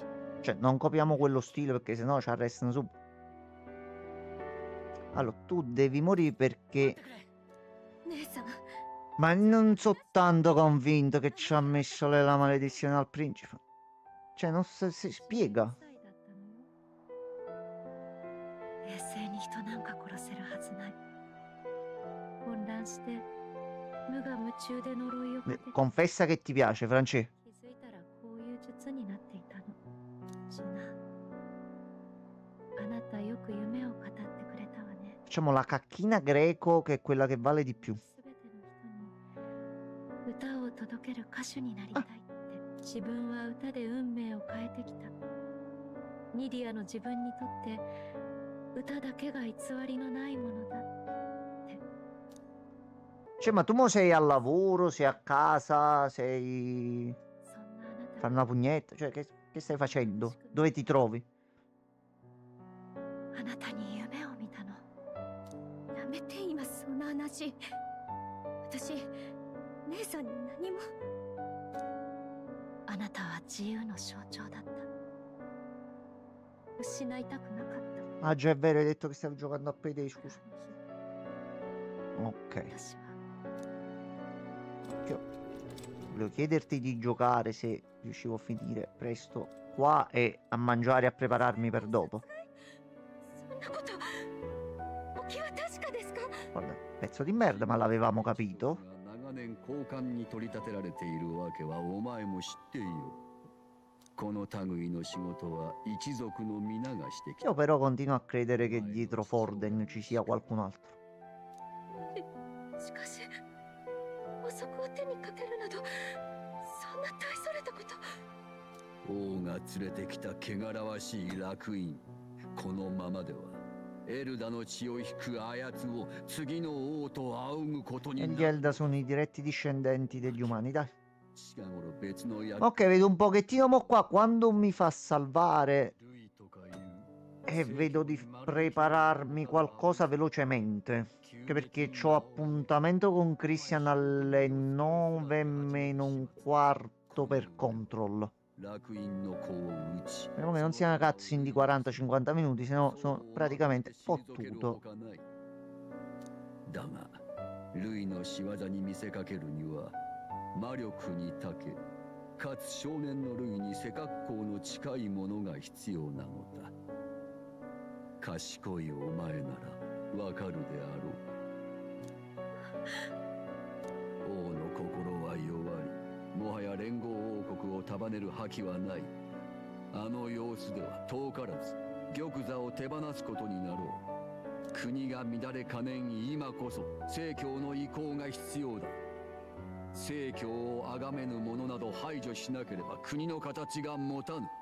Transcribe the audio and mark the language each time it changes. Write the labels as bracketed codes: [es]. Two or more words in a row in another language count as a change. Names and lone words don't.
[it] Cioè, non copiamo quello stile perché sennò ci arrestano subito. Allora, tu devi morire perché... [ja] 姉さん [it] Ma non sono tanto convinto che ci ha messo la maledizione al principe. Cioè, non si spiega. [ja] 冷静に人なんか殺せるはずない混乱して無我夢中で呪いをかけて [it] Confessa che ti piace, Francesco. [ja] 気づいたらこういう術になっていたのジュナあなたよく夢を語ってくれたわね [it] Facciamo la cacchina greco che è quella che vale di più. [ja] 歌を届ける歌手になりたいって自分は歌で運命を変えてきたニディアの自分にとって歌だけが偽りのないものだ [it] Cioè, ma tu mo sei al lavoro, sei a casa, sei... Fai una pugnetta, cioè, che stai facendo? Dove ti trovi? [ja] あなたに夢を見たのやめて今そんな話私姉さんに何もあなたは自由の象徴だった失いたくなかった [it] Ah, già è vero, hai detto che stavi giocando a Payday, scusa. Ok. Io volevo chiederti di giocare se riuscivo a finire presto qua e a mangiare e a prepararmi per dopo. [ja] そんなことお気は確かですか [it] Guarda, pezzo di merda, ma l'avevamo capito. [ja] 長年交換に取り立てられているわけはお前も知っているこの類の仕事は一族の皆がしてきた [it] Io però continuo a credere che dietro Forden ci sia qualcun altro. [ja] しかし遅くを手にかけるなどそんな大それたこと王が連れてきた汚らわしい烙印このままではエルダの血を引くあやつを次の王と仰ぐことに [it] E [ja] な [it] gli Elda sono i diretti discendenti degli umani, dai. [ja] 近頃別の役 [it] Ok, vedo un pochettino mo qua quando mi fa salvare e vedo di prepararmi qualcosa velocemente. Anche perché ho appuntamento con Christian alle 9 meno un quarto per Control. [ja] 烙印の子を打ち [it] Speriamo che non sia una cutscene di 40-50 minuti, se no sono praticamente fottuto. [ja] だがルイの仕業に見せかけるには魔力に長けかつ少年のルイに背格好の近いものが必要なのだ賢いお前ならわかるであろう王の心は弱りもはや連合王国を束ねる覇気はないあの様子では遠からず玉座を手放すことになろう国が乱れかねん今こそ正教の意向が必要だ正教を崇めぬ者など排除しなければ国の形が持たぬ